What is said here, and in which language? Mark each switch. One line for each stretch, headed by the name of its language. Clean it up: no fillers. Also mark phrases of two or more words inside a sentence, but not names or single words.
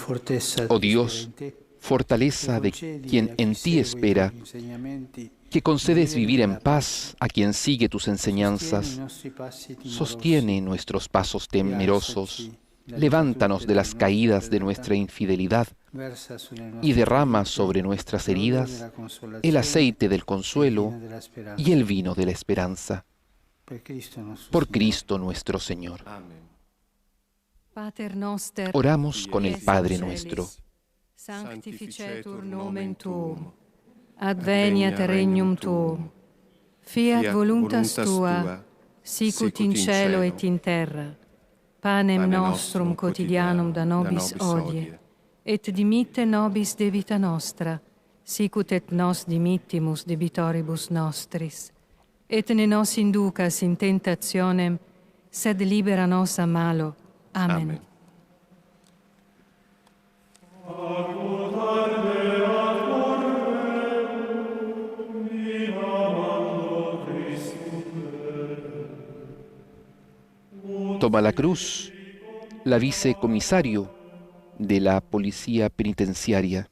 Spanish: Oh Dios, fortaleza de quien en ti espera, que concedes vivir en paz a quien sigue tus enseñanzas, sostiene nuestros pasos temerosos, levántanos de las caídas de nuestra infidelidad y derrama sobre nuestras heridas el aceite del consuelo y el vino de la esperanza. Por Cristo nuestro Señor.
Latin: Pater noster,
Spanish: Oramos con el Padre nuestro.
Latin: sanctificetur nomen tuum, adveniat regnum tuum, fiat voluntas tua, sicut in cielo et in terra. Panem nostrum quotidianum da nobis hodie, et dimitte nobis debita nostra, sicut et nos dimittimus debitoribus nostris. Et ne nos inducas in tentationem, sed libera nos a malo. Amen.
Spanish: Toma la cruz la vicecomisario de la Policía Penitenciaria.